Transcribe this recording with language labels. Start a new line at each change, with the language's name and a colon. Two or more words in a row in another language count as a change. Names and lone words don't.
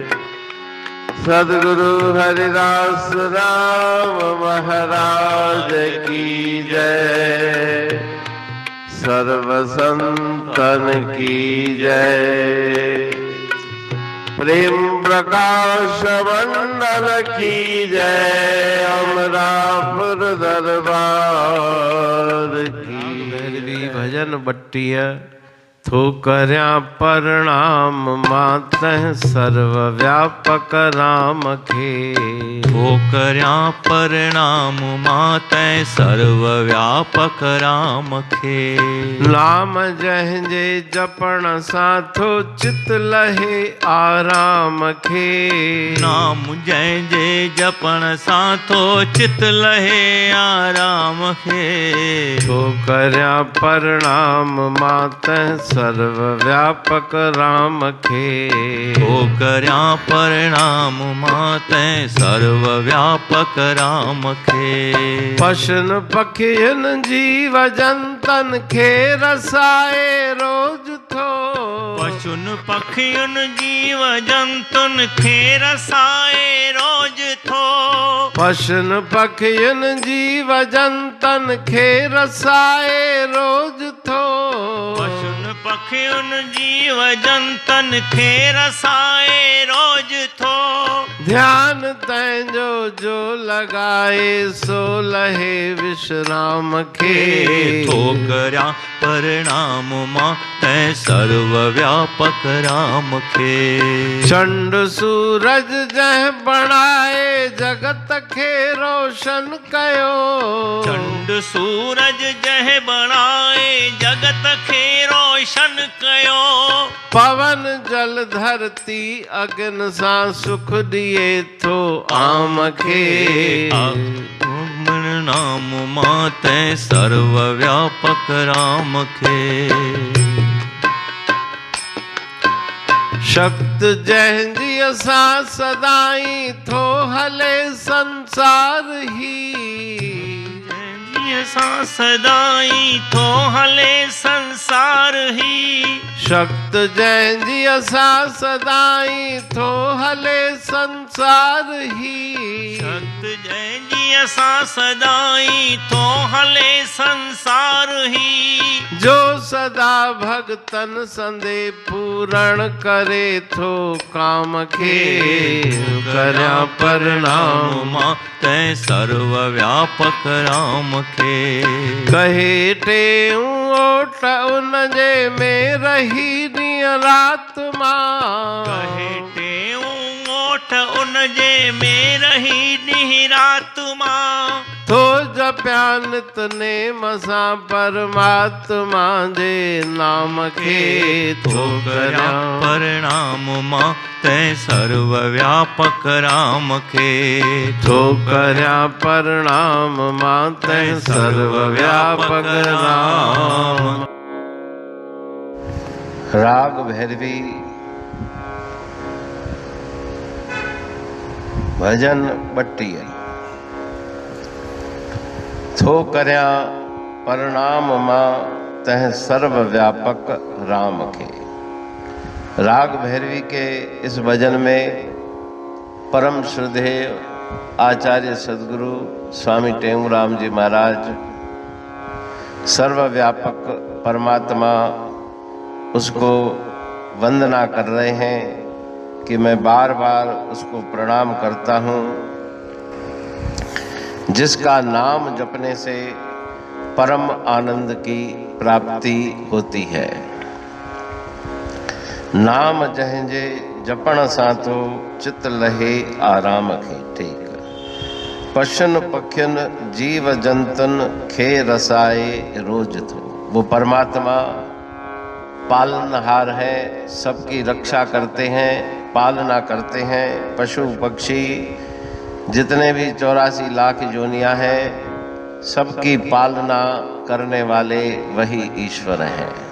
Hindi: सद्गुरु हरिदास राम महाराज की जय। सर्व संतन की जय। प्रेम प्रकाश मंडल की जय।
Sindhi: अमरापुर दरबार की भजन बट्टिया थो कर्या प्रणाम मातः सर्व व्यापक राम खे। थो कर्या प्रणाम मातः सर्व व्यापक राम खे। नाम जंहिंजे जपण सां थो चित लहे आराम खे। नाम जंहिंजे जपण सां थो चित लहे आराम खे। थो कर्या प्रणाम मातः सर्व व्यापक राम खे। थो कर्या प्रणाम मातः सर्व व्यापक राम खे। पशुन पखियुनि जीव जंतन खे रसाए रोज थो। पशुन पखियुनि जीव जंतुन खे रसाए रोज थो। पशुन पखियुनि जीव जंतन खे रसाए रोज थो। पशुन पखियुनि जीव जंतन खे रसाए रोज थो। ध्यान तंहिंजो जो लगाए सो लहे विश्राम खे। थो कर्या प्रणाम मातः सर्व व्यापक राम खे। चंड सूरज जह बणाए जगत खे रोशन कयो। चंड सूरज जह बणाए जगत खे रोशन कयो। पवन जल धरती अग्नि सां सुख दिए थो आम खे। नाम मातः सर्व व्यापक राम खे। शक्त जंहिंजी असां सदाई थो हले संसार ही। असां सदाई थो हले संसार ही। शक्त जंहिंजी असां सदाई थो हले संसार ही। शक्त जंहिंजी असां सदाई थो हले संसार ही। जो सदा भगतन संदे पूरण करे थो काम खे। कर्या प्रणाम मातः सर्व व्यापक राम खे। कहे टेऊं ओट उनजे में रही ॾींहुं रात मां। कहे टेऊं ओठ उनजे में रही ॾींहुं रात मां। थो जपिया नित नेम सां परमात्मा जे नाम खे। थो कर्या प्रणाम मातः सर्व व्यापक राम खे। थो कर्या प्रणाम मातः सर्व व्यापक राम। राग भैरवी भजन बट्टिया। थो कर्या प्रणाम मातः सर्व व्यापक राम खे।
Hindi: राग भैरवी के इस भजन में परम श्रद्धेय आचार्य सद्गुरु स्वामी टेऊराम जी महाराज सर्वव्यापक परमात्मा उसको वंदना कर रहे हैं कि मैं बार बार उसको प्रणाम करता हूँ, जिसका नाम जपने से परम आनंद की प्राप्ति होती है।
Sindhi: नाम जहिंजे जपण सां तो चित लहे आराम खे। ठीक। पशन पखियन जीव जंतन खे रसाए रोज थो।
Hindi: वो परमात्मा पालनहार है, सबकी रक्षा करते हैं, पालना करते हैं। पशु पक्षी जितने भी 84 लाख योनियां हैं, सबकी पालना करने वाले वही ईश्वर हैं।